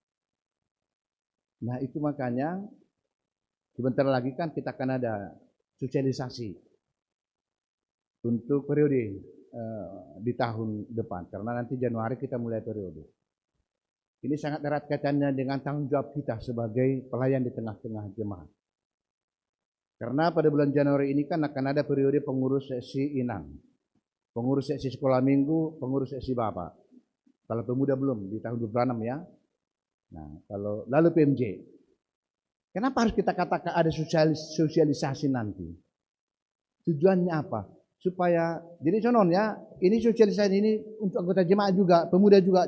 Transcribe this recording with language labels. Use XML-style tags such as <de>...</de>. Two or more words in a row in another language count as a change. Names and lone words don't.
<id>Nah itu makanya sebentar lagi kan kita akan ada sosialisasi untuk periode di tahun depan. Karena nanti Januari kita mulai periode. Ini sangat erat kaitannya dengan tanggung jawab kita sebagai pelayan di tengah-tengah jemaat. Karena pada bulan Januari ini kan akan ada periode pengurus seksi inang, pengurus seksi sekolah minggu, pengurus seksi bapak. Kalau pemuda belum di tahun 26 ya. Nah, kalau lalu PMJ. Kenapa harus kita katakan ada sosialisasi nanti? Tujuannya apa? Supaya jadi contohnya ini sosialisasi ini untuk anggota jemaat juga, pemuda juga.</id>